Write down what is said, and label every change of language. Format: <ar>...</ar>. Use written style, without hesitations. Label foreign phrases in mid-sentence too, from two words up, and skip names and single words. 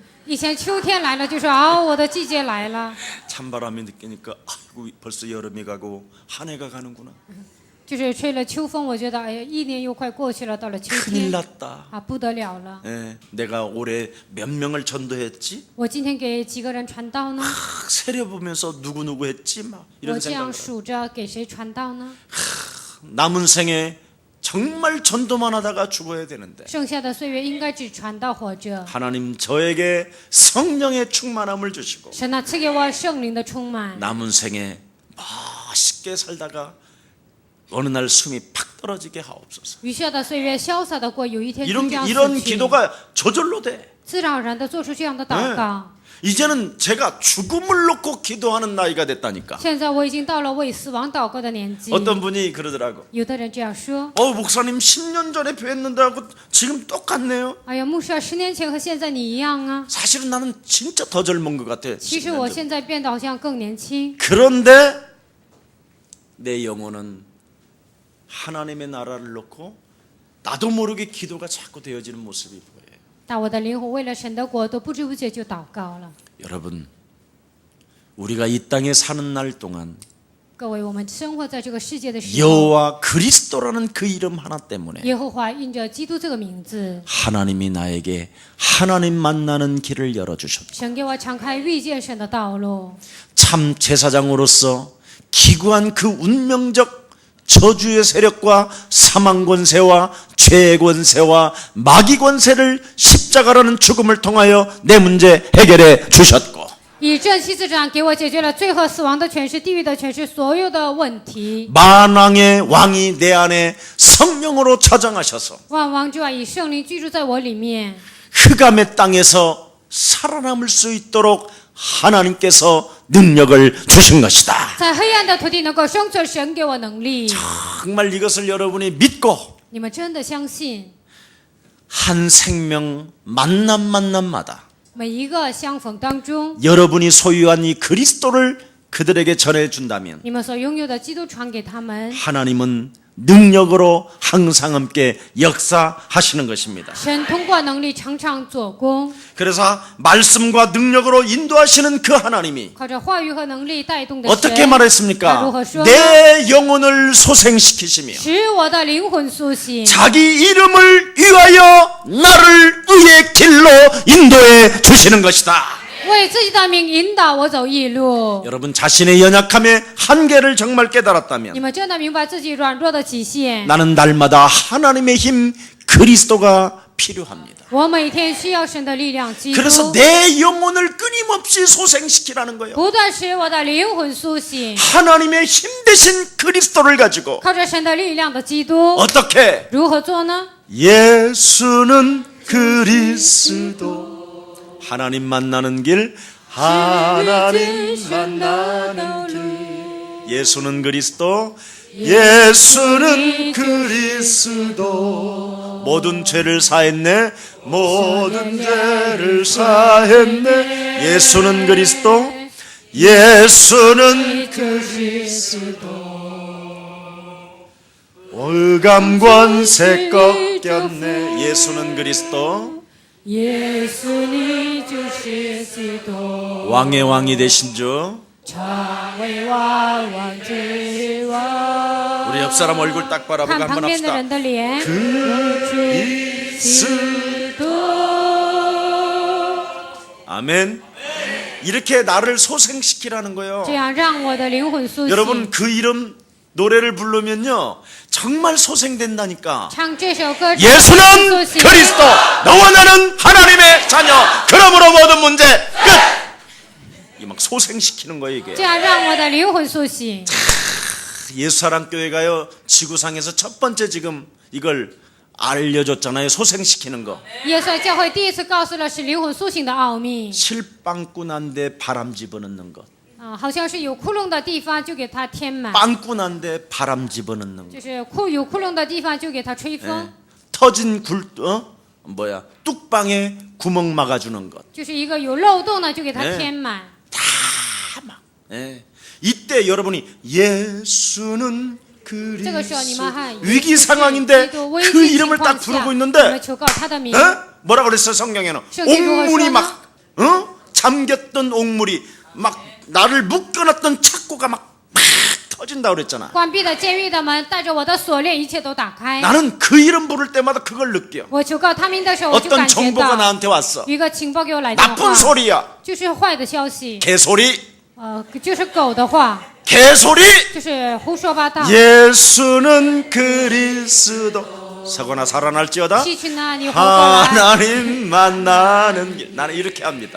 <zh>以前秋天来了就说哦，我的季节来了。</zh> <ko>찬바람이 느끼니까 아이고 벌써 여름이 가고 한 해가 가는구나.</ko> <zh>就是吹了秋风，我觉得哎呀，一年又快过去了，到了秋</zh> <ko>큰일</ko> <zh>天</zh> <ko>났다.</ko> <zh>啊，不得了了。</zh> <ko>내가 올해 몇 명을 전도했지?</ko> <zh>我今天给几个人传道呢？</zh> <ko>세려보면서 누구누구 했지? 막</ko> <zh>我</zh> <ko>이런</ko> <zh>这样</zh> <ko>생각을.</ko> <zh>数着给谁传道呢？</zh> <ko>남은 생에 정말 전도만 하다가 죽어야 되는데</ko> <zh>剩下的岁月应该只传道活着。</zh> <ko>하나님 저에게 성령의 충만함을 주시고</ko> <zh>神啊，赐给我圣灵的充满。</zh> <ko>남은 생에 멋있게 살다가 어느 날 숨이 팍 떨어지게 하옵소서.</ko> <zh>余下的岁月潇洒的过，有一天就这样</zh> <ko>이런</ko> <zh>死去，</zh> <ko>기도가 저절로 돼.</ko> <zh>自然而然的做出这样的祷告。</zh> <ko>이제는 제가 죽음을 놓고 기도하는 나이가 됐다니까.</ko> <zh>现在我已经到了为死亡祷告的年纪。</zh> <ko>어떤 분이 그러더라고.</ko> <zh>有的人这样说</zh> <ko>목사님 10년 전에 뵀는데 하고 지금 똑같네요. ：“</ko> <zh>哎呀，牧师啊，10年前和现在你一样啊。</zh> <ko>사실은 나는 진짜 더 젊은 것 같아.</ko> <zh>其实我现在变得好像更年轻，</zh> <ko>그런데 내 영혼은 하나님의 나라를 놓고 나도 모르게 기도가 자꾸 되어지는 모습이 보여요.</ko> <zh>但我的灵魂为了神的国度，不知不觉就祷告了。</zh> <ko>여러분, 우리가 이 땅에 사는 날 동안</ko> <zh>各位，我们生活在这个世界的时候，</zh> <ko>여호와 그리스도라는 그 이름 하나 때문에</ko> <zh>耶和华因着基督这个名字，</zh> <ko>하나님이 나에게 하나님 만나는 길을 열어주셨고</ko> <zh>神给我敞开遇见神的道路。</zh> <ko>참 제사장으로서 기구한 그 운명적 저주의 세력과 사망 권세와 죄의 권세와 마귀 권세를 십자가라는 죽음을 통하여 내 문제 해결해 주셨고</ko> <zh>以正七次长给我解决了罪和死亡的权势、地狱的权势，所有的问题。</zh> <ko>만왕의 왕이 내 안에 성령으로 자정하셔서</ko> <zh>万王之王以圣灵居住在我里面，</zh> <ko>흑암의 땅에서 살아남을 수 있도록 하나님께서 능력을 주신 것이다.</ko> <zh>在黑暗的土地能够生存，神给我能力。</zh> <ko>정말 이것을 여러분이 믿고</ko> <zh>你们真的相信，</zh> <ko>한 생명 만남마다</ko> <zh>每一个相逢当中，</zh> <ko>여러분이 소유한 이 그리스도를 그들에게 전해준다면</ko> <zh>你们所拥有的基督传给他们，</zh> <ko>하나님은 능력으로 항상 함께 역사하시는 것입니다.</ko> <zh>神通过能力常常做工，</zh> <ko>그래서 말씀과 능력으로 인도하시는 그 하나님이</ko> <zh>靠着话语和能力带动的</zh> <ko>어떻게</ko> <zh>神，</zh> <ko>말했습니까? 나 내 영혼을 소생시키시며</ko> <zh>使我的灵魂苏醒，</zh> <ko>자기 이름을 위하여 나를 의의 길로 인도해 주시는 것이다.</ko> <zh>为自己的名引导我走义路。</zh> <ko>여러분 자신의 연약함의 한계를 정말</ko> <zh>你</zh> <ko>깨달았다면</ko> <zh>们真的明白自己软弱的极限。</zh> <ko>나는 날마다 하나님의 힘 그리스도가 필요합니다.</ko> <zh>我每天需要神的力量，基督</zh> <ko>그래서 내 영혼을 끊임없이 소생시키라는 거예요.</ko> <zh>不断使我的灵魂苏醒，</zh> <ko>하나님의 힘 대신 그리스도를 가지고</ko> <zh>靠着神的力量的基督，</zh> <ko>어떻게</ko> <zh>如何做呢？</zh> <ko>예수는 그리스도 하나님 만나는 길 하나님 만나는 길 예수는 그리스도 예수는 그리스도 모든 죄를 사했네 모든 죄를 사했네 예수는 그리스도 예수는 올감 권세 꺾였네 예수는 그리스도</ko> <zh>耶稣，你就是基督，</zh> <ko>왕의 왕이 되신 주</ko> <zh>成为万王之王。</zh> <ko>우리 옆 사람 얼굴 딱 바라보고</ko> <zh>看旁</zh> <ko>한번</ko> <zh>边的</zh> <ko>합시다</ko> <zh>人的脸，</zh> <ko>그리스</ko> <zh>基督。</zh> <ko>아멘 이렇게 나를 소생시키라는 거예요</ko> <zh>这样让我的灵魂苏醒。</zh> <ko>여러분 그 이름 노래를 부르면요 정말 소생된다니까</ko> <zh>唱这首歌，</zh> <ko>예수는</ko> <zh>苏醒。</zh> <ko>그리스도 너와 나는 하나님의 자녀 그러므로 모든 문제 끝! 이 막 소생시키는 거예요 이게</ko> <zh>这样让我的灵魂苏醒。</zh> <ko>예수사랑교회가요 지구상에서 첫 번째 지금 이걸 알려줬잖아요 소생시키는 거</ko> <zh>耶稣教会第一次告诉了使灵魂苏醒的奥秘</zh> <ko>실빵꾼한데 바람 집어넣는 것</ko> <zh>啊，好像是有窟窿的地方就给它填满，</zh> <ko>빵꾼한데 바람 집어넣는 것</ko> <zh>就是有窟窿的地方就给它吹风，</zh> <ko>터진 뚝방에 구멍 막아주는 것</ko> <zh>就是一个有漏洞的就给它</zh> <ko>네</ko> <zh>填满。</zh> <ko>막 이때 여러분이 예수는</ko> <zh>这个时候你们还</zh> <ko>위기 상황인데 그 이름을 딱 부르고</ko> <zh>你们</zh> <ko>있는데</ko> <zh>求告他的名，</zh> <ko>뭐라 그랬어요 성경에는 옥물이 막 잠겼던 옥물이 막 나를 묶어놨던 착고가 막 터진다 그랬잖아.</ko> <zh>关闭了监狱的门，带着我的锁链，一切都打开。</zh> <ko>나는 그 이름 부를 때마다 그걸 느껴.</ko> <zh>我求告他名的时候，我就</zh> <ko>어떤</ko> <zh>感觉</zh> <ko>정보가</ko> <zh>到</zh> <ko>나한테 왔어.</ko> <zh>一个情报给我来电</zh> <ko>나쁜</ko> <zh>话，</zh> <ko>소리야.</ko> <zh>就是坏的消息，</zh> <ko>개소리.</ko> <zh>就是狗的话，</zh> <ko>개소리.</ko> <zh>就是胡说八道。</zh> <ko>예수는 그리스도 사거나 살아날지어다</ko> <zh>细去呢，你活过来。</zh> <ko>하나님 만나는 길. 나는 이렇게 합니다.</ko>